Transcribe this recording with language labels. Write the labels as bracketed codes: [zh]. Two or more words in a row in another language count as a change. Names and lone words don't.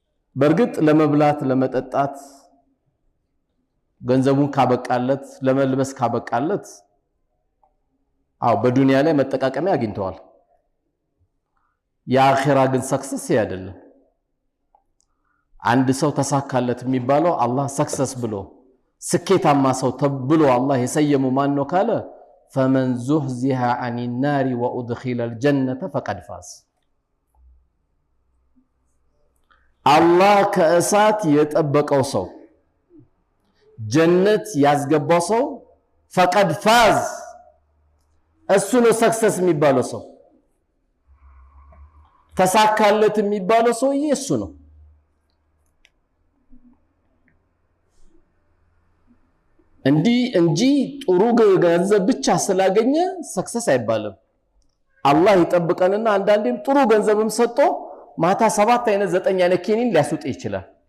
[am] በርግጥ ለመብላት ለመጠጣት ገንዘቡን ካበቃለት ለመልበስ ካበቃለት በዱንያ ላይ መጠቃቀሚያ አግኝተዋል። የአኺራ ግን ሰክሰስ አይደለም። አንድ ሰው ተሳካለት የሚባለው አላህ ሰክሰስ ብሎ ስኬታማ ሰው ተብሎ አላህ የሰየመው ማን ነው ካለ [ar] فمن زحزح عن النار وادخل الجنة فقد فاز [am] አላህ ከእሳት የጠበቀው ሰው ጀነት ያስገባው ሰው [ar] فقد فاز [am] እሱ ነው ሰክሰስ የሚባለው ሰው ተሳካለት የሚባለው ሰው እሱ ነው። እንጂ ጥሩ ገንዘብ ብቻ ስላገኘ ሰክሰስ አይባልም። አላህ ይጠብቀንና አንዳንዴም ጥሩ ገንዘብም ሰጥቶ ማታ 7 አይነት 9 አይነት ኪኒን ሊያስውጥ ይችላል።